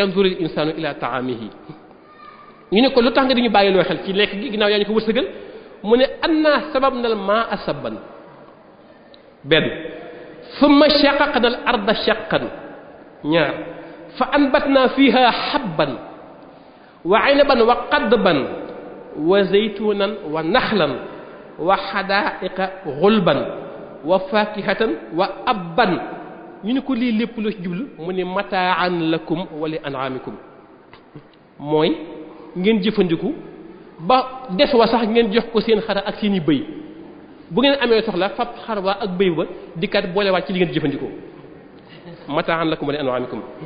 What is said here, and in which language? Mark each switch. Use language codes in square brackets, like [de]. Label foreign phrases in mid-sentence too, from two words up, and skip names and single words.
[ar] يَنظُرِ الإِنسَانُ إِلَى طَعَامِهِ [wo] ñu ne ko lu tax nga diñu bàyyi loo xel ci lekk gi ginnaaw yaa ñu ko wërsëgal mu ne [ar] أَنَّا صَبَبْنَا الْمَاءَ صَبًّا benn ثُمَّ شَقَقْنَا الْأَرْضَ شَقًّا ñaar فَأَنبَتْنَا فِيهَا حَبًّا وَ عِنَبًا وَ قَضْبًا وَ زَيْتُونًا وَ نَخْلًا وَ حَدَائِقَ غُلْبًا وَ فَاكِهَةً وَ أَبًّا [wo] ñu ne ko lii lépp loo ci jublu mu ne [ar] مَتَاعًا لَكُمْ وَ لِأَنْعَامِكُمْ [wo] mooy ngeen jëfandiku ba des wa sax ngeen jox ko seen xar ak seen i bëy bu ngeen amee soxla fab xar waa ak bëy ba dikkat boolewaat ci li ngeen jëfandikoo [ar] مَتَاعًا لَكُمْ وَ لِأَنْعَامِكُمْ